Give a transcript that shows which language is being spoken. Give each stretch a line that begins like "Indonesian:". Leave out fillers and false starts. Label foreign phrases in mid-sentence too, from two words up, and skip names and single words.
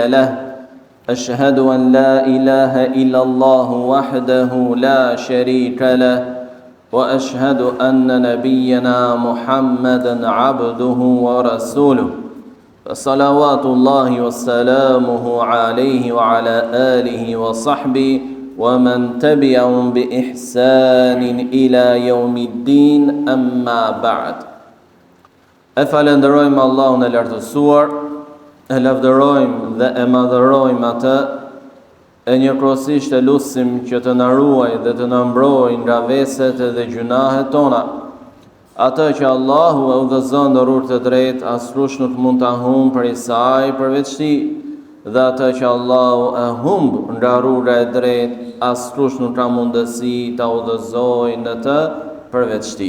Arabic: له أشهد أن لا إله إلا الله وحده لا شريك له وأشهد أن نبينا محمدا عبده ورسوله فصلوات الله وسلامه عليه وعلى آله وصحبه ومن تبعهم بإحسان إلى يوم الدين أما بعد
Albanian: Falenderojmë Allahun e lartësuar, e lavdërojmë dhe e madhërojmë atë, e njëkohësisht e lutim që të na ruajë dhe të na mbrojë nga veset dhe gjunahet tona. Atë që Allahu e udhëzon në rrugë të drejtë, askush nuk mund ta humbë prej saj përveç tij, dhe atë që Allahu e humb nga rruga e drejtë, askush nuk ka mundësi ta udhëzojë në të përveç tij.